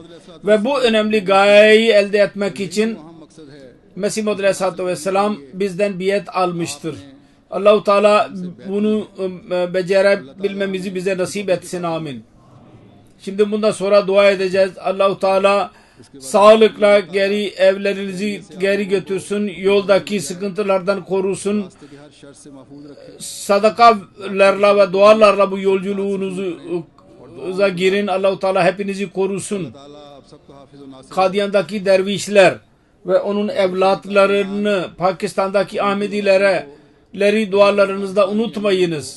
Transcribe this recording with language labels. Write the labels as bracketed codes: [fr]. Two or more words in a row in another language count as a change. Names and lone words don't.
[tr] Ve bu önemli gayeyi elde etmek için [ur] ہم مقصد ہے [tr] Mesih Maud [ar] عليه الصلاة والسلام [tr] bizden biat almıştır. Allah-u Teala bunu becerebilmemizi bize nasip etsin. Amin. Şimdi bundan sonra dua edeceğiz. Allah-u Teala sağlıkla evlerinizi geri götürsün. Yoldaki sıkıntılardan korusun. [ur] کہ ہر شر سے محفوظ رکھے. [tr] Sadakalarla ve dualarla bu yolculuğunuza girin. Allah-u Teala hepinizi korusun. [ur] تعالیٰ آپ سب کو حافظ اور ناصر [tr] Kadyan'daki dervişler ve onun evlatlarını Pakistan'daki Ahmedileri dualarınızda unutmayınız.